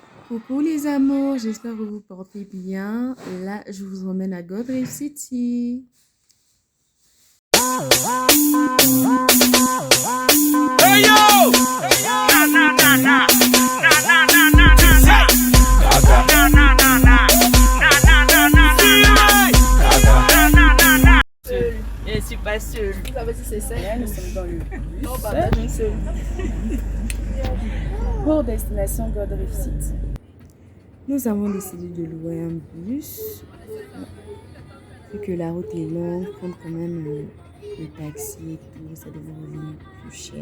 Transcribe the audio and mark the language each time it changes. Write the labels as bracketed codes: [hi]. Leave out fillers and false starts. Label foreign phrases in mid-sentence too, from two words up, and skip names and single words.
[fr] Coucou les amours, j'espère que vous portez bien. Là, je vous emmène à Gold Reef City. Hey yo! Na na na na na na na na na. Na na na na na na na na na. Je ne suis pas seule. Vous savez si c'est ça? Nous sommes dans le bus. Non, pas d'une seule. Pour destination Gold Reef City. Nous avons décidé de louer un bus. Vu que la route est longue, prendre quand même le taxi et tout, ça devrait revenir plus cher.